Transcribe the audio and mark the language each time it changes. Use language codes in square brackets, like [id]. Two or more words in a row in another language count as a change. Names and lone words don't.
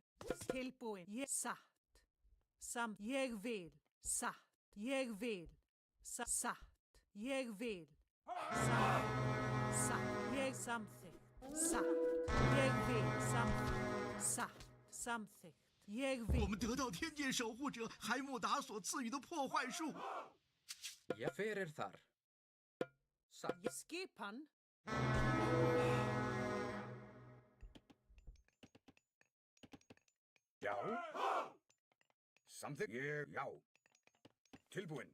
[is] Tilbúin, ég, satt. Ég vil, satt. Ég vil, satt. Ég vil, satt. Ég samþykkt. Satt. Ég vil, samþykkt. Satt. Samþykkt. Ég [zh] 我 [is] vil, [zh] 们得到天界守护者海姆达所赐予的破坏术。 [is] Já, hver þar? Satt. skipan, Já. Samþykkt. Ég, já. Tilbúin.